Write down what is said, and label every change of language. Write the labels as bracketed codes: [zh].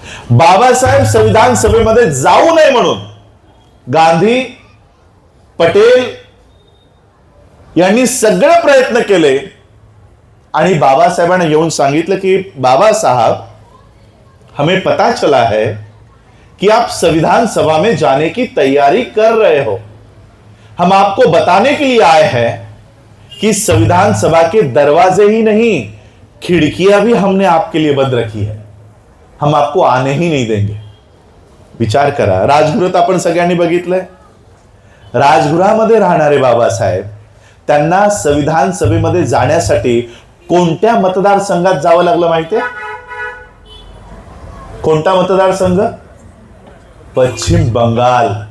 [mr] बाबासाहेब संविधान सभेमध्ये जाऊ नये म्हणून गांधी, पटेल यांनी सगळे प्रयत्न केले आणि बाबासाहेबांना येऊन सांगितलं की [hi] बाबा साहब, हमें पता चला है कि आप संविधान सभा में जाने की तैयारी कर रहे हो. हम आपको बताने के लिए आए हैं कि संविधान सभा के दरवाजे ही नहीं, खिड़कियां भी हमने आपके लिए बंद रखी है, हम आपको आने ही नहीं देंगे. [mr] विचार करा, राजगृहात आपण सगळ्यांनी बघितलंय, राजगृहामध्ये राहणारे बाबासाहेब त्यांना संविधान सभेमध्ये जाण्यासाठी कोणत्या मतदारसंघात जावं लागलं माहितीये? कोणता मतदारसंघ? पश्चिम बंगाल.